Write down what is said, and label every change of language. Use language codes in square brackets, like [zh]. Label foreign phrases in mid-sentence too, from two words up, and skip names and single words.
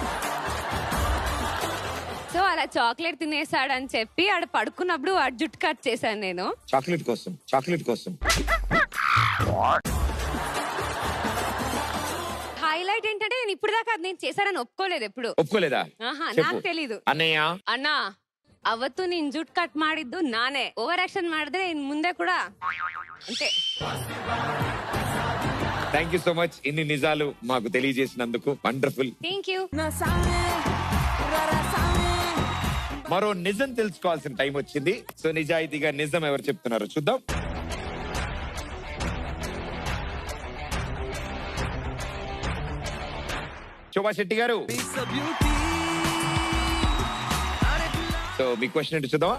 [te] సో అలా చాక్లెట్ తినేసాడని చెప్పి ఆడ పడుకున్నప్పుడు ఆ జుట్టు కట్ చేశాను నేను. చాక్లెట్ కోసం, చాక్లెట్ కోసం. హైలైట్ ఏంటంటే నేను ఇప్పుడు దాకా నేను చేశానని ఒప్పుకోలేదు. ఎప్పుడు ఒప్పుకోలేదా? నాకు తెలీదు. అన్నయ్య [kn] అన్నా ಅವತ್ತು ನೀನ್ ಜುಟ್ ಕಟ್ ಮಾಡಿದ್ದು ನಾನೇ. [en] over action [kn] ಮಾಡಿದ್ರೆ ಇನ್ ಮುಂದೆ ಕೂಡ అంతే. [en] thank you so much [te] ఇన్ని నిజాలు మాకు తెలియజేసినందుకు. వండర్ఫుల్. [en] thank you. [te] మరో నిజం తెలుసుకోవాల్సిన టైం వచ్చింది. సో నిజాయితీగా నిజం ఎవరు చెప్తున్నారో చూద్దాం. శోభా శెట్టి గారు, సో మీ క్వశ్చన్ ఏంటి చూద్దామా?